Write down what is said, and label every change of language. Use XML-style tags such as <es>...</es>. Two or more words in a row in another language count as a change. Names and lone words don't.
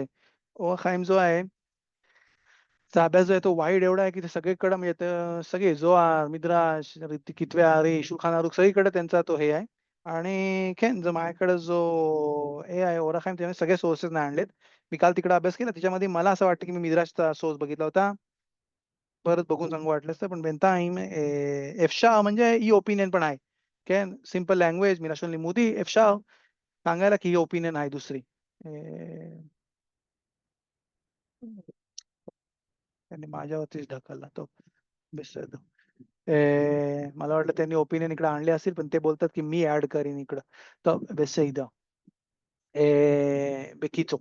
<mr>ओरा खाईम जो आहे चा अभ्यास जो आहे तो वाईड एवढा आहे की ते सगळीकडे म्हणजे सगळे जोहार, मिद्राश, कितव्या आरी, शulchan aruch सगळीकडे त्यांचा तो हे आहे. आणि खेन जो माझ्याकडे जो हे आहे ओरा खाईम त्याने सगळे सोर्सेस नाही आणलेत. मी काल तिकडे अभ्यास केला त्याच्यामध्ये मला असं वाटतं की मी मिद्राशचा सोर्स बघितला होता. परत बघून चांगलं वाटलं असतं पण</mr> <he>bינתיים אפשר</he> <mr>म्हणजे ही ओपिनियन पण आहे. כן,</mr> <en>simple language</en> <he>מלשון לימודי אפשר</he> <mr>सांगायला की ही ओपिनियन आहे दुसरी. त्यांनी माझ्यावरतीच ढकलला तो. बेशुद्ध. मला वाटलं त्यांनी ओपिनियन इकडे आणले असतील पण ते बोलतात की मी ऍड करीन इकडं. तर बेशुद्ध. बकीचो.</mr>